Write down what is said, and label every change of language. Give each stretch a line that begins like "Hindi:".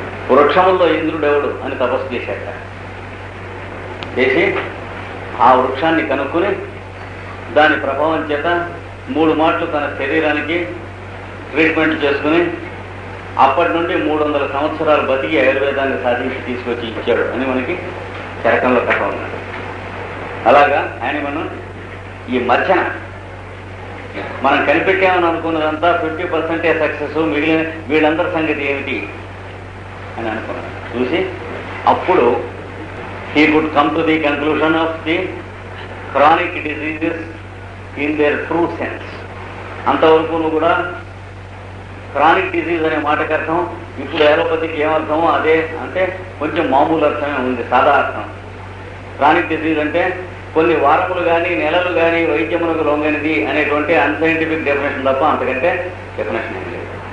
Telugu: వృక్షముల్లో ఇంద్రుడు ఎవడు అని తపస్సు చేశాక చేసి ఆ వృక్షాన్ని కనుక్కొని దాని ప్రభావం చేత 3 మాటలు తన శరీరానికి ట్రీట్మెంట్ చేసుకుని అప్పటి నుండి 300 సంవత్సరాలు బతికి ఆయుర్వేదాన్ని సాధించి తీసుకొచ్చి ఇచ్చాడు అని మనకి చరకంలో కథ ఉన్నాడు. అలాగా యానిమన్ ఈ మధ్యన మనం కనిపెట్టామని అనుకున్నదంతా 50% సక్సెస్, మిగిలిన వీళ్ళందరి సంగతి ఏమిటి అని అనుకున్నాడు. చూసి అప్పుడు
English: he could come to the conclusion of the chronic diseases in their true sense.
Telugu: అంతవరకు కూడా క్రానిక్ డిసీజ్ అనే మాటకి అర్థం ఇప్పుడు అలోపతికి ఏమర్థమో అదే, అంటే కొంచెం మామూలు అర్థమే ఉంది, సాదా అర్థం. క్రానిక్ డిసీజ్ అంటే కొన్ని వారములు కానీ నెలలు కానీ వైద్యమునకు లొంగనిది అనేటువంటి అన్సైంటిఫిక్ డెఫినేషన్ తప్ప అంతకంటే డెఫినేషన్ ఏం లేదు.